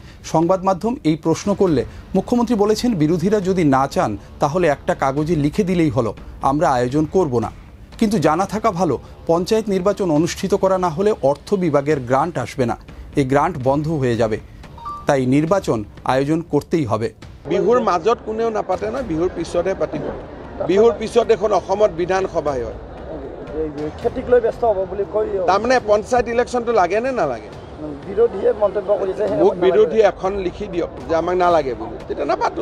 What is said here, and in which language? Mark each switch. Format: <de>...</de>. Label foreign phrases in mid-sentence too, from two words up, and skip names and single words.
<bn>সংবাদ মাধ্যম এই প্রশ্ন করলে মুখ্যমন্ত্রী বলেছেন, বিরোধীরা যদি না চান তাহলে একটা কাগজে লিখে দিলেই হলো, আমরা আয়োজন করব না। কিন্তু জানা থাকা ভালো, পঞ্চায়েত নির্বাচন অনুষ্ঠিত করা না হলে অর্থ বিভাগের গ্রান্ট আসবে না, এই গ্রান্ট বন্ধ হয়ে যাবে। তাই নির্বাচন আয়োজন করতেই হবে।</bn> <as>বিহুৰ মাজত কোনেও নাপাতে না, বিহুৰ পিছতহে পাতিব। বিহুৰ পিছত এখন অসমত বিধানসভা হয়। খেতিক লৈ ব্যস্ত হ'ব বুলি কৈ তাৰমানে পঞ্চায়ত ইলেকশ্যনটো লাগে নে নালাগে? বিৰোধীয়ে মন্তব্য কৰিছে, মোক বিৰোধী এখন লিখি দিয়ক যে আমাক নালাগে বুলি, তেতিয়া নাপাতো।</as>